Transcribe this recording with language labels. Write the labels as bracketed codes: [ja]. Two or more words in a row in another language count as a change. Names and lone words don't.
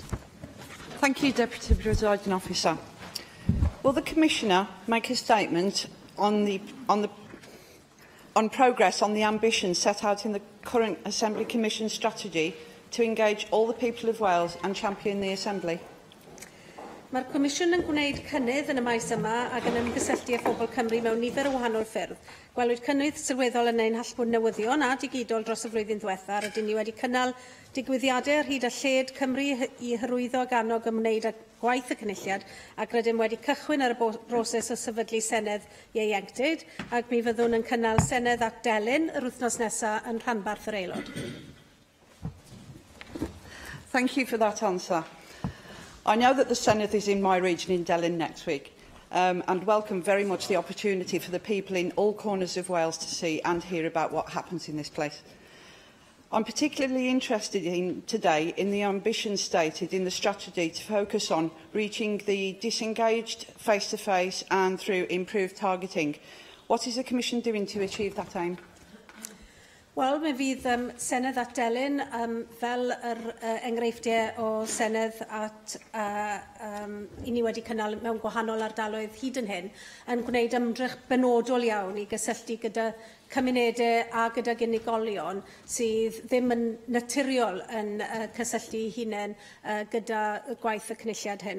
[en] Thank you, Deputy Presiding Officer. Will the Commissioner make a statement on progress on the ambition set out in the current Assembly Commission strategy to engage all the people of Wales and champion the Assembly? [cy] Mae'r Comisiwn yn gwneud cynnydd yn y maes yma ac yn ymgysylltu â phobl Cymru mewn nifer o wahanol ffyrdd. Gwelwyd cynnydd sylweddol yn ein hallbwn newyddion a digidol dros y flwyddyn ddiwethaf, rydyn ni wedi cynnal digwyddiadau ar hyd a lled Cymru i hyrwyddo ac annog ymwneud â gwaith y cynulliad, ac rydym wedi cychwyn ar y broses o sefydlu Senedd ieuenctid, ac mi fyddwn yn cynnal Senedd at Delyn yr wythnos nesaf yn Rhanbarth yr Aelod. [en] Thank you for that answer. I know that the Senedd is in my region in Delyn next week, and welcome very much the opportunity for the people in all corners of Wales to see and hear about what happens in this place. I'm particularly interested today in the ambition stated in the strategy to focus on reaching the disengaged face-to-face and through improved targeting. What is the Commission doing to achieve that aim? [cy] Wel, mi fydd Senedd at Delyn fel yr enghreifftiau o Senedd at i ni wedi cynnal mewn gwahanol ardaloedd hyd yn hyn, yn gwneud ymdrech benodol iawn i gysylltu gyda cymunedau a gydag unigolion sydd ddim yn naturiol yn cysylltu hunain gyda gwaith y cynulliad hyn.